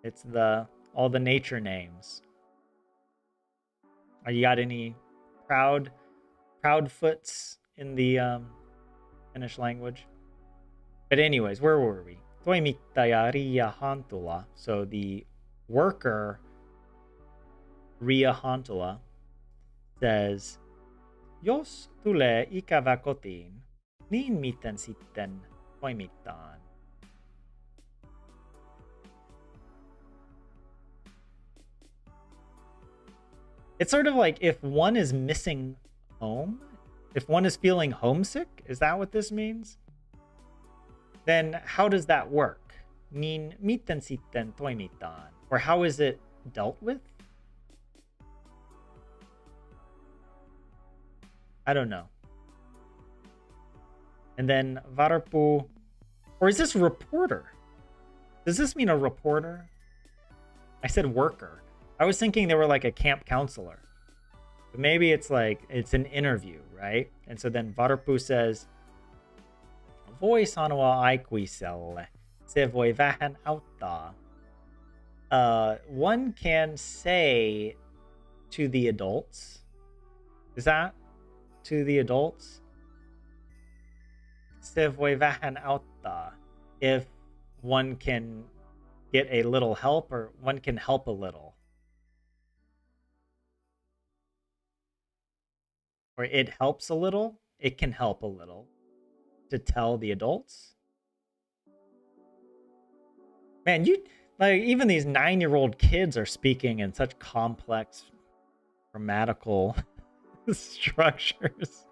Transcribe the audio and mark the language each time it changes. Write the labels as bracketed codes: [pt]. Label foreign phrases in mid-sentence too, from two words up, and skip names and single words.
[en] It's all the nature names. You got any proud foots in the Finnish language? But anyways, where were we? Toimittaja Ria Hantula. So the worker Ria Hantula says, [fi] jos tulee ikävä kotiin, niin miten sitten toimitaan? [en] It's sort of like if one is missing home, if one is feeling homesick, is that what this means? Then how does that work? [fi] Niin miten sitten toimitaan? [en] Or how is it dealt with? I don't know. And then Varpu, or is this reporter? Does this mean a reporter? I said worker. I was thinking they were like a camp counselor. But maybe it's like, it's an interview, right? And so then Varpu says, [fi] voi sanoa aikuiselle, se voi vähän auttaa. [en] One can say to the adults, is that to the adults? [fi] Se voi vähän auttaa. [en] If one can get a little help, or one can help a little. Or it helps a little, it can help a little. To tell the adults. Man, you like even these 9-year-old kids are speaking in such complex grammatical structures.